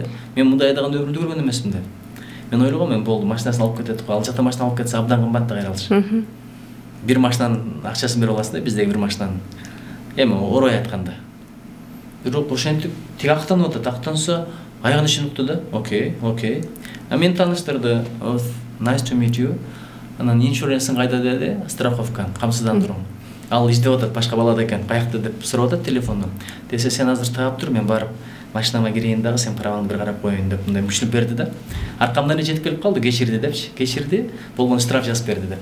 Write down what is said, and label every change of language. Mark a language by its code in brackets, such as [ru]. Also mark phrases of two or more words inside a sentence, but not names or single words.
[ky] Мен мындай айдаган өмүрүмдө көргөн эмесмин да. Мен ойлогом, мен болду, машинасын алып кетет го, ал жакта машина алып кетсе абдан кымбат да кайралчы. Бир машинанын акчасын берип аласың да, биздеги бир машинанын. Эми орой айтканда. Бирок ошентип тик актанып атат, актанса аягына чейин укту да. Окей. А мен тааныштырды. [en] Nice to meet you. [ky] Анан иншуренсиң кайда деди? Страховка, камсыздандыруу. Ал издеп атат, башка балада экен, каякта деп сурап атат телефондон. Десе, сен азыр таап тур, мен барып машинама кирейин дагы, сен праваңды бир карап коеюн деп мындай мүмкүнчүлүк берди да. Аркамдан жетип келип калды, кечирди депчи. Кечирди, болгон штраф жазып берди деп.